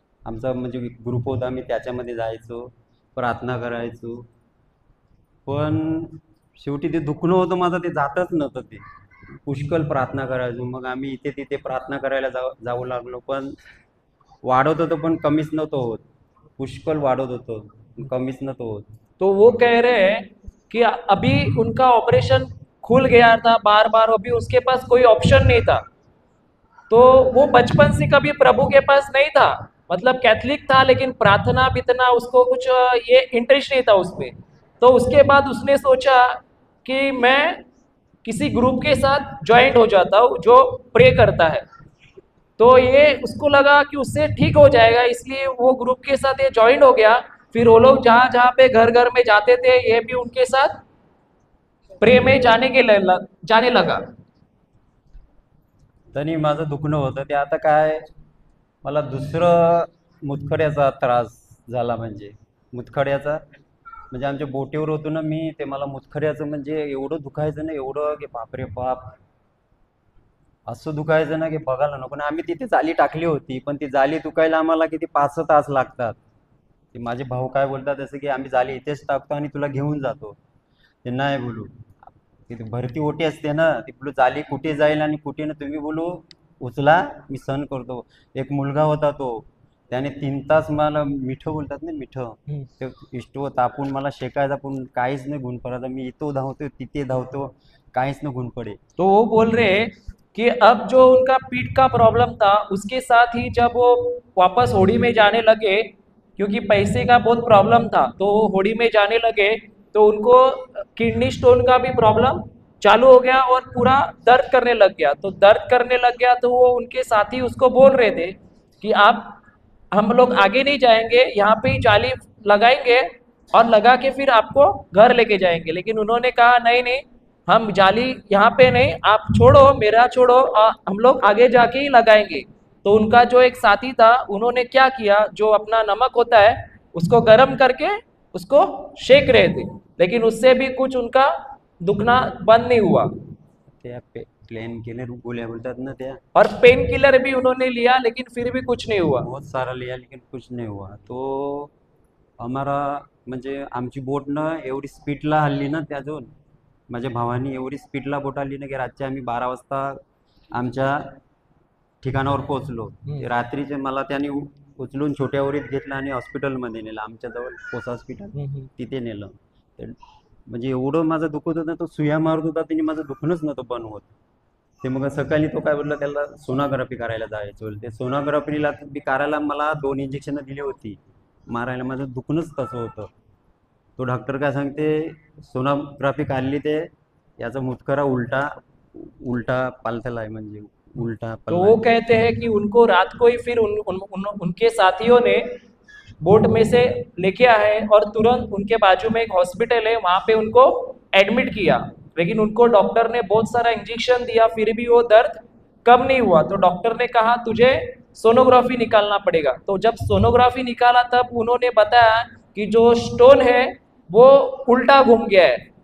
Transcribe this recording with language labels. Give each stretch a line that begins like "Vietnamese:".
Marathi: आमचा म्हणजे ग्रुप होता, मी त्याच्यामध्ये जायचो, प्रार्थना करायचो. पण शेवटी ते दुखणं होतं माझं, ते जातच नव्हतं. ते पुष्कळ प्रार्थना करायचो. मग आम्ही इथे तिथे प्रार्थना करायला जाऊ लागलो. पण वाढत होतं पण कमीच नव्हतं होत. पुष्कळ वाढत होतं कमीच नव्हतं होत.
Hindi: तो वो कह रहे हैं कि अभी उनका ऑपरेशन खुल गया था बार बार, अभी उसके पास कोई ऑप्शन नहीं था। तो वो बचपन से कभी प्रभु के पास नहीं था, मतलब कैथलिक था, लेकिन प्रार्थना बितना उसको कुछ ये इंटरेस्ट नहीं था उसमें। तो उसके बाद उसने सोचा कि मैं किसी ग्रुप के साथ ज्वाइंट हो जाता हूँ जो प्रे करता है। तो ये उसको लगा कि उससे ठीक हो जाएगा, इसलिए वो ग्रुप के साथ ये ज्वाइंट हो गया। फिर वो लोग जहाँ जहाँ पे घर घर में जाते थे, ये भी उनके साथ प्रे में जाने लगा।
Marathi: तरी माझं दुखणं होतं ते आता काय, मला दुसरं मुतखड्याचा त्रास झाला. म्हणजे मुतखड्याचा, म्हणजे आमच्या बोटीवर होतो ना मी, ते मला मुतखड्याचं म्हणजे एवढं दुखायचं ना, एवढं की बापरे बाप, असं दुखायचं ना की बघायला नको ना. आम्ही तिथे जाली टाकली होती, पण ती जाली दुखायला आम्हाला किती 5-6 तास लागतात. ते माझे भाऊ काय बोलतात जसं की आम्ही जाली इथेच टाकतो आणि तुला घेऊन जातो. ते नाही बोलू, तिथे भरती ओटी असते ना, ती बोलू जाली कुठे जाईल आणि कुठे ना, तुम्ही बोलू उचला, मी सहन करतो. एक मुलगा होता तो, त्याने 3 तास मला मिठं बोलतात ना, मिठं ते इष्टव तापून मला शेकायचा, पण काहीच नाही गुण पडायचा. मी इथं धावतो तिथे धावतो, काहीच नाही गुण पडे.
Hindi: तो वो बोल रहे हैं कि अब जो उनका पीठ का प्रॉब्लम था, उसके साथ ही जब वो वापस होड़ी में जाने लगे, क्योंकि पैसे का बहुत प्रॉब्लम था, तो वो होड़ी में जाने लगे, तो उनको किडनी स्टोन का भी प्रॉब्लम चालू हो गया और पूरा दर्द करने लग गया। तो दर्द करने लग गया तो वो उनके साथी उसको बोल रहे थे कि आप, हम लोग आगे नहीं जाएंगे, यहाँ पे ही जाली लगाएंगे और लगा के फिर आपको घर लेके जाएंगे। लेकिन उन्होंने कहा नहीं नहीं, हम जाली यहाँ पे नहीं, आप छोड़ो, मेरा छोड़ो, हम लोग आगे जाके ही लगाएंगे। तो उनका जो एक साथी था, उन्होंने क्या किया, जो अपना नमक होता है उसको गर्म करके उसको शेक रहे थे, लेकिन उससे भी कुछ उनका दुखना बंद नहीं हुआ।
Marathi: त्या प्लेन किलर गोळ्या बोलतात ना त्या,
Hindi: और पेन किलर भी उन्होंने लिया, लेकिन फिर भी कुछ नहीं हुआ। बहुत सारा लिया लेकिन कुछ नहीं हुआ.
Marathi: तो आम्हाला म्हणजे आमची बोट ना एवढी स्पीडला हल्ली ना, त्याजून माझ्या भावानी एवढी स्पीडला बोट हल्ली ना की रातच्या आम्ही 12 वाजता आमच्या ठिकाणावर पोहोचलो. ते रात्रीचे मला त्याने उचलून छोट्यावरीत घेतलं आणि हॉस्पिटलमध्ये नेलं, आमच्याजवळ पोस हॉस्पिटल, तिथे नेलं. ते म्हणजे एवढं माझं दुखत होतं, तो सुया मारत होता, त्याने माझं दुखणंच नव्हतं बंद होत. ते मग सकाळी तो काय बोलला, त्याला सोनोग्राफी करायला जायचं. ते सोनोग्राफीला बी करायला मला 2 इंजेक्शनं दिली होती मारायला, माझं दुखणंच तसं होतं. तो डॉक्टर काय सांगते, सोनोग्राफी काढली ते याचा मुतखरा उलटा उलटा पालथला आहे, म्हणजे उलटा
Hindi: तो
Marathi: पल्ला
Hindi: वो
Marathi: आहे.
Hindi: कहते हैं कि उनको रात को ही फिर उनके साथियों ने बोट में से लेके आए और तुरंत उनके बाजू में एक हॉस्पिटल है, वहां पे उनको एडमिट किया। लेकिन उनको डॉक्टर ने बहुत सारा इंजेक्शन दिया, फिर भी वो दर्द कम नहीं हुआ। तो डॉक्टर ने कहा तुझे सोनोग्राफी निकालना पड़ेगा। तो जब सोनोग्राफी निकाला तब उन्होंने बताया कि जो स्टोन है वो उल्टा घूम गया है।